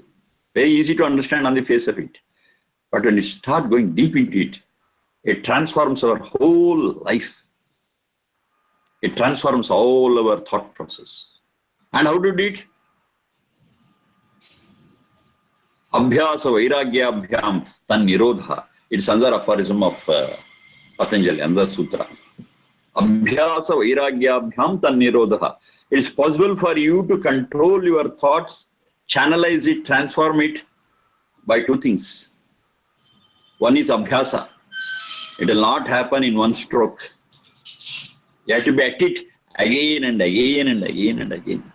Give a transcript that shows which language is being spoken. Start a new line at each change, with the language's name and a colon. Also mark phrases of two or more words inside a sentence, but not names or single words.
English: Very easy to understand on the face of it. But when you start going deep into it, it transforms our whole life. It transforms all our thought process. And how to do it?
Sanskrit: Abhyasa vairagya abhyam tan nirodha.
English: It's another aphorism of Patanjali, another sutra.
Sanskrit: Abhyasa vairagya abhyam tan nirodha.
English: It is possible for you to control your thoughts, channelize it, transform it by two things. One is abhyasa. It will not happen in one stroke. You have to be at it again and again and again and again.